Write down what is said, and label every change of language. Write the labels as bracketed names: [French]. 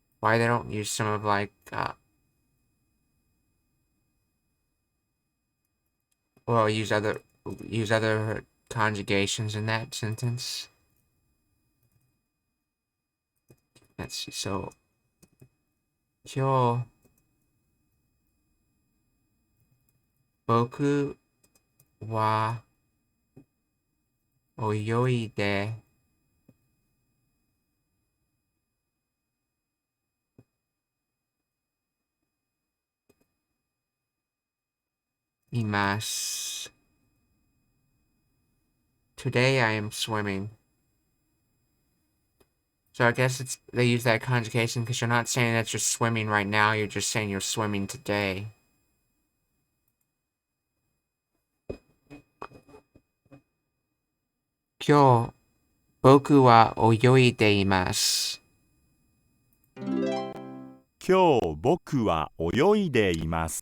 [English] Why they don't use some of well, use other conjugations in that sentence. Let's see. [Japanese] So, 今日僕は泳いでいます。 [English] Today I am swimming. So I guess they use that conjugation because you're not saying that you're swimming right now, you're just saying you're swimming today. [Japanese] Kyo, boku wa泳いでいます。今日僕は泳いでいます。